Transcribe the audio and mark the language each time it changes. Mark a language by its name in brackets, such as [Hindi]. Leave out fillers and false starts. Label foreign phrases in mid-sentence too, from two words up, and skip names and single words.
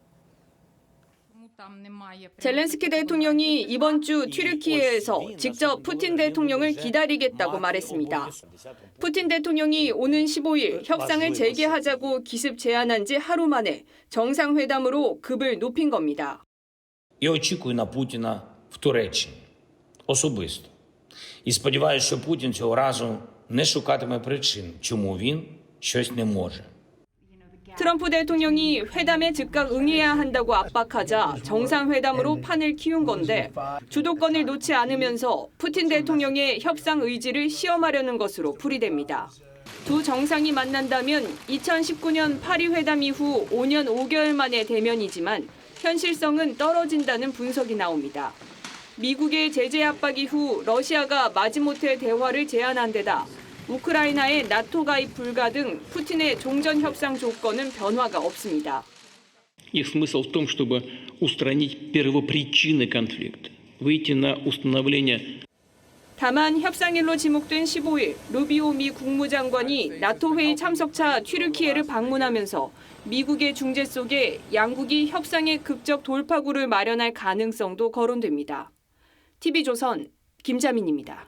[Korean] 젤렌스키 대통령이 이번 주 튀르키예에서 직접 푸틴 대통령을 기다리겠다고 말했습니다. 푸틴 대통령이 오는 15일 협상을 재개하자고 기습 제안한 지 하루 만에 정상회담으로 급을 높인 겁니다. [Ukrainian] Я очікую на Путіна в Туреччині особисто. І сподіваюся, що Путін цього разу не шукатиме причин, чому він щось не може. [Korean] 트럼프 대통령이 회담에 즉각 응해야 한다고 압박하자 정상회담으로 판을 키운 건데 주도권을 놓지 않으면서 푸틴 대통령의 협상 의지를 시험하려는 것으로 풀이됩니다. 두 정상이 만난다면 2019년 파리 회담 이후 5년 5개월 만의 대면이지만 현실성은 떨어진다는 분석이 나옵니다. 미국의 제재 압박 이후 러시아가 마지못해 대화를 제안한 데다 우크라이나의 나토 가입 불가 등 푸틴의 종전 협상 조건은 변화가 없습니다. [Russian] Их смысл в том, чтобы устранить первопричины конфликта, выйти на установление. [Korean] 다만 협상일로 지목된 15일 루비오 미 국무장관이 나토 회의 참석차 튀르키예를 방문하면서 미국의 중재 속에 양국이 협상의 극적 돌파구를 마련할 가능성도 거론됩니다. TV조선 김자민입니다.